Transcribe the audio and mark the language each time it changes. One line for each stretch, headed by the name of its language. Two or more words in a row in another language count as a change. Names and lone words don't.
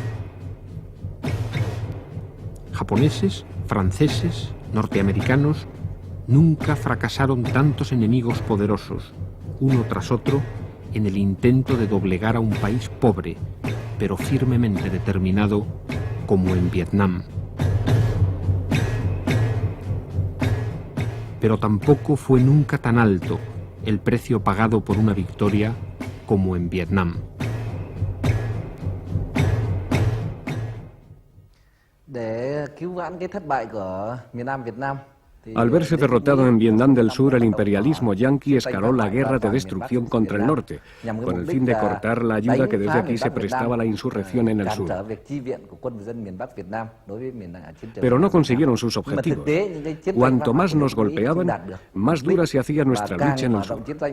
Spanish: Japoneses, franceses, norteamericanos, nunca fracasaron tantos enemigos poderosos, uno tras otro, en el intento de doblegar a un país pobre, pero firmemente determinado, como en Vietnam. Pero tampoco fue nunca tan alto el precio pagado por una victoria como en Vietnam.
Vietnamese: Để cứu vãn cái thất bại của miền Nam Việt Nam,
Spanish: Al verse derrotado en Vietnam del Sur, el imperialismo yanqui escaló la guerra de destrucción contra el norte, con el fin de cortar la ayuda que desde aquí se prestaba a la insurrección en el sur. Pero no consiguieron sus objetivos. Cuanto más nos golpeaban, más dura se hacía nuestra lucha en el sur.